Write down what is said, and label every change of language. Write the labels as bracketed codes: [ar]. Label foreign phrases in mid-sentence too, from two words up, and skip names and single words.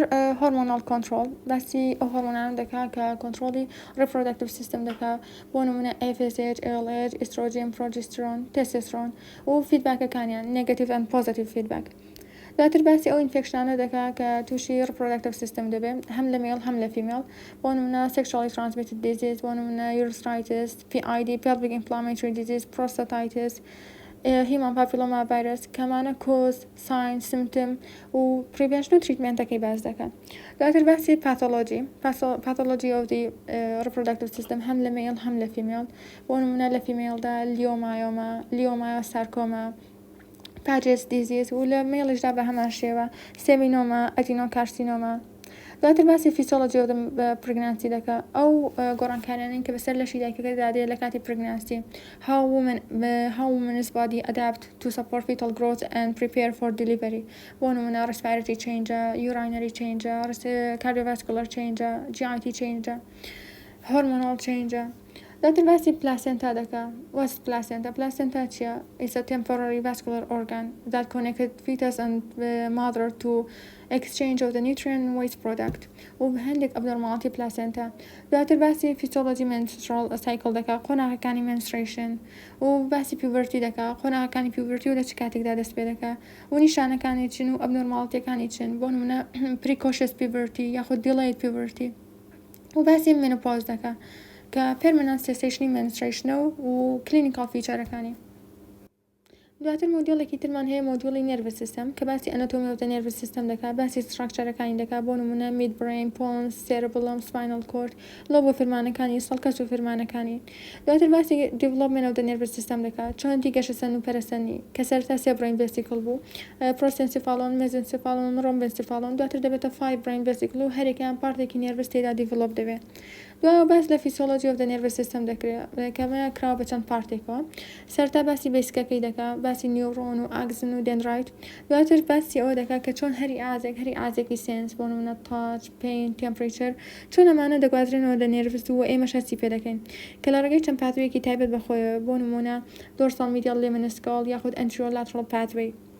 [en] hormonal control [ckb] باسی ئەو هۆرمۆنان دەکات کە کۆنترۆلی [en] reproductive system [ckb] دەکات بۆ نمونە FSH LH [en] estrogen progesterone [ckb] تێستۆستێرۆن و فیدباکەکانیان [en] negative and positive feedback [ckb] دواتر باسی ئەو ئینفێکشنانە دەکات کە تووشی [en] reproductive system [ckb] دەبێت هەم لە مێڵ هەم لە فیمێڵ بۆ نمونە [en] sexually transmitted disease [ckb] بۆ نمونە یورسترایتس [en] PID pelvic inflammatory disease prostatitis human papilloma virus [ckb] کەمانە [en] cause sign symptom [ckb] و پریڤێنشن و تریتمنتەکەی باز دەکات دواتر باسی [en] pathology of the reproductive system [ckb] هەم لە مێڵ هەم لە فیمێڵ بۆ نمونە لە فیمێڵدا [en] leiomyoma sarcoma Paget's disease [ckb] و لە مێڵیشدا بە هەمان شێوە [en] seminoma adenocarcinoma [ckb] دواتر باسی [en] physiology pregnancy [ckb] دەکات ئەو گۆڕانکاریانەی کە بەسەر لەشی دایکەکەدا دێت لە کاتی پرگنانسی [en] how women's body adapt to support fetal growth and prepare for delivery [ckb] بۆ نمونە [en] respiratory change urinary change cardiovascular change GIT change hormonal change [ckb] دواتر باسی پلاسنتا دەکات [en] what's placenta چییە is a temporary vascular organ that connected fetus and mother to exchange of the nutrient and waste product [ckb] و هەندێک [en] abnormality placenta [ckb] دواتر باسی فیسیۆلۆجی [en] menstrual cycle [ckb] دەکات قۆناغەکانی menstruation و باسی puberty دەکات قۆناغەکانی puberty و لە چ کاتێکدا دەست پێ دەکات و نیشانەکانی چین و ئەبنۆرماڵیتیەکانی چین بۆ نمونە [en] precocious puberty [ckb] یاخود [en] delayed puberty [ckb] و باسی menopause دەکات کە [en] permanent cessation menstruation [ckb] و clinical featureەکانی دواتر مۆدیۆڵێکی ترمان هەیە مۆدیۆڵی [en] nerve system [ckb] کە باسی ئەناتۆمی و [en] nerve system [ckb] دەکات باسی ستراکچەرەکانی دەکات بۆ نمونە [en] midbrain pons cerebellum spinal cord [ckb] لۆب و فرمانەکانی سەڵکەس و فرمانەکانی دواتر باسی [en] development of the nervous system [ckb] دەکات چۆنتی گەشەسەند و پەرسەندنی کە سەرتا سێ [en] brain vesicle [ckb] بوو [en] prosencephalon mesencephalon rhombencephalon [ckb] دواتر دەبێتە 5 [en] brain vesicle [ckb] و هەرێکیان پارتێکی نێرڤس تێدا develop دەبێت دوای باس لە فیسیۆلۆجی [en] of the nervous system [ckb] دەکرێت کەمە کراوە بە چەند پارتێکەوە سەرتا باسی بیسکەکەی دەکات باسی نیورۆن و ئاگزن و دندرایت دواتر باسی ئەوە دەکات کە چۆن هەری ئازێکی سێنس بۆ نمونە [en] touch pain temperature [ckb] چۆن ئەمانە دەگوازرێنەوە لە نێرڤس و ئێمە شەسی پێ دەکەین کە لە ڕێگەی چەند پاتوەیەکی تایبەت بەخۆیەوە بۆ نمونە [en] dorsal medial lemniscal [ckb] یاخود [en] anterolateral pathway